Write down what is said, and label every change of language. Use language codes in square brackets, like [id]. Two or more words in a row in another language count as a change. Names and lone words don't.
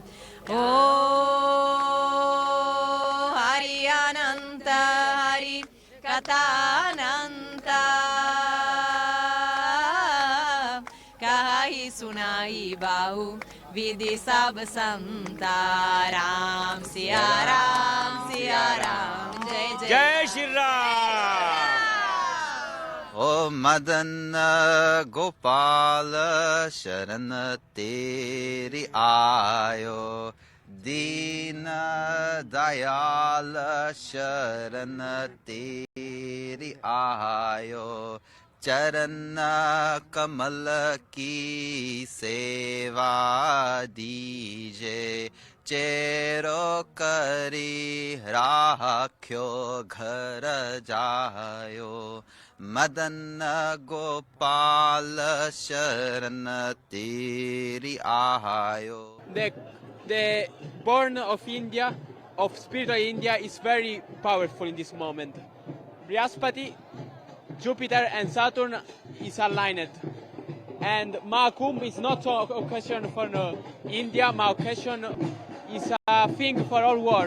[hi] ओह हरि अनंत हरि कथानंता कहि सुनै बहु विधि सब संता राम सिया राम जय जय जय श्री राम। ओ मदन गोपाल शरण तेरी आयो, दीन दयाल शरण तेरी आयो, चरण कमल की सेवा दीजे, चेरो करी राख्यो घर जायो, मदन गोपाल शरण तेरी आयो। [en] The born of India, of spiritual India, is very powerful in this moment. Brihaspati, Jupiter and Saturn is aligned. And Mahakumbh is not an occasion for India, Mahakumbh is a thing for all world.